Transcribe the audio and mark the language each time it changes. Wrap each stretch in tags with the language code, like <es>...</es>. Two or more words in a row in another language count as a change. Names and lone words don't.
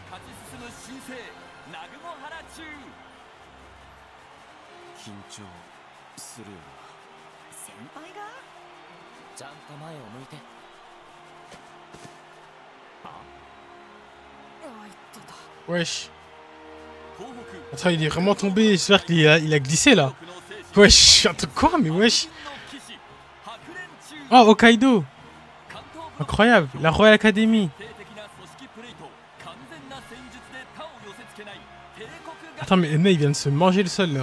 <ja>勝ち進む新星ナグモハラ中。緊張するよ先輩がちゃんと前を向いて。あいってた</ja> <fr>Wesh.</fr> <ja>東北</ja> <fr>Attends, il est vraiment tombé. J'espère qu'il a glissé là. Wesh, attends, quoi? Mais wesh. Oh, Hokkaido. Incroyable. La Royal Academy. Attends, mais il vient de se manger le sol là.</fr>